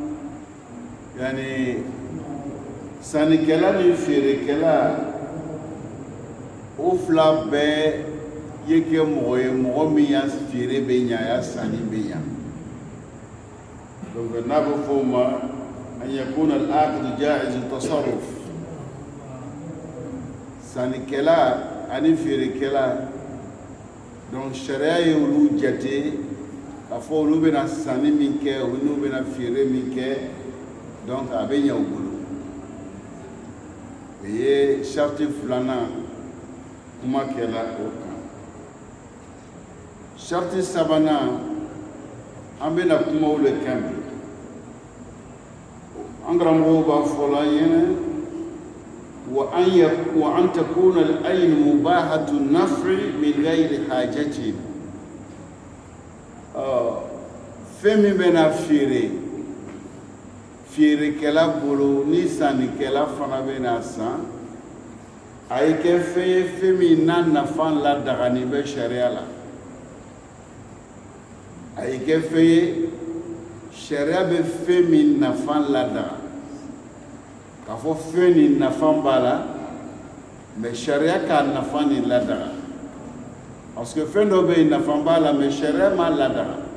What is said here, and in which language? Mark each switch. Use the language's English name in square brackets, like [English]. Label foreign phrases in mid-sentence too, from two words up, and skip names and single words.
[Bambara] yani sannikɛla ni feerekɛla o fila bɛɛ ye kɛ mɔgɔ ye mɔgɔ min ya feere bɛ ɲa a ya sanni bɛ ɲa donc n'a bɛ fɔ o ma [Arabic] أن يكون العقد جائز التصرف [Bambara] sannikɛla ani feerekɛla donc sariya ye olu jate k'a fɔ olu bɛna sanni min kɛ olu bɛna feere min kɛ donc a bɛ ɲa u bolo o ye sariti filanan kuma kɛla o kan sariti sabanan an bɛna kuma o le kan bi an karamɔgɔw b'a fɔ la ɲɛnɛ [Arabic] وأن تكون العين مباحة النفع من غير حاجة [Bambara] fɛn min bɛna feerekɛla bolo ni sannikɛla fana bɛna san a ye kɛ fɛn ye fɛn min n'a nafa ladagani bɛ sariya la a ye kɛ fɛn ye sariya bɛ fɛn min nafa ladaga k'a fɔ fɛn nin nafa b'a la mɛ sariya k'a nafa nin ladaga parce que fɛn dɔ bɛ yen nafa b'a la mɛ sariya m'a ladaga